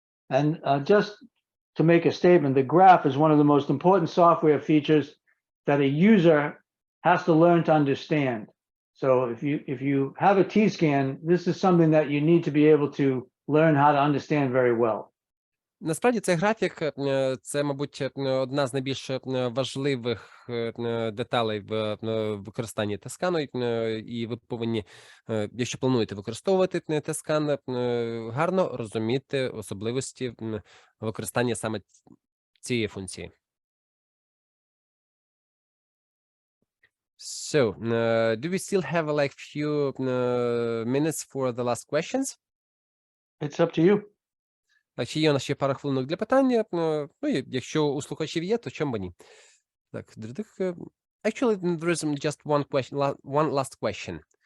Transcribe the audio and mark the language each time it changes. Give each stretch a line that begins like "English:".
English: And just to make a statement, the graph is one of the most important software features that a user has to learn to understand. So if you have a T-scan, this is something that you need to be able to learn how to understand very well.
Ukrainian: Насправді цей графік – це, мабуть, одна з найбільш важливих деталей в використанні T-скану, і ви повинні, якщо плануєте використовувати T-скан, гарно розуміти особливості використання саме цієї функції.
English: So, do we still have like few minutes for the last questions? It's up to you.
Ukrainian: Чи є у нас ще пара хвилинок для питання? Ну, якщо у слухачів є, то чому б ні?
English: Так, actually, there is just one last question.